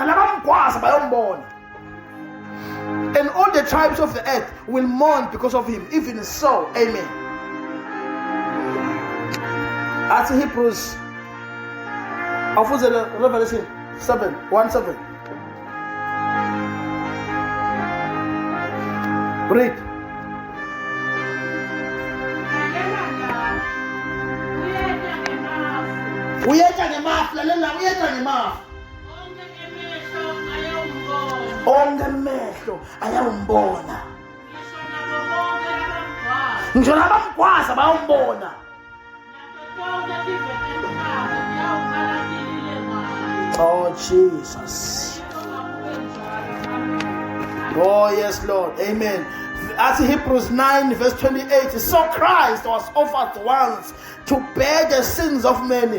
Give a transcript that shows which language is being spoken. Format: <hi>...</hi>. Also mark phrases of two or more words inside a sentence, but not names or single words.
<en>And all the tribes of the earth will mourn because of him. Even so, amen. That's Hebrews. Revelation 1:7. Read.</en> <ss>Uyeta ngemafu lalela uyeta ngemafu onke amehlo ayawumbona ngisho nabamgwaza bayawumbona.</ss> <en>Oh Jesus. Oh yes Lord, amen. As Hebrews 9 verse 28, so Christ was offered once to bear the sins of many.</en>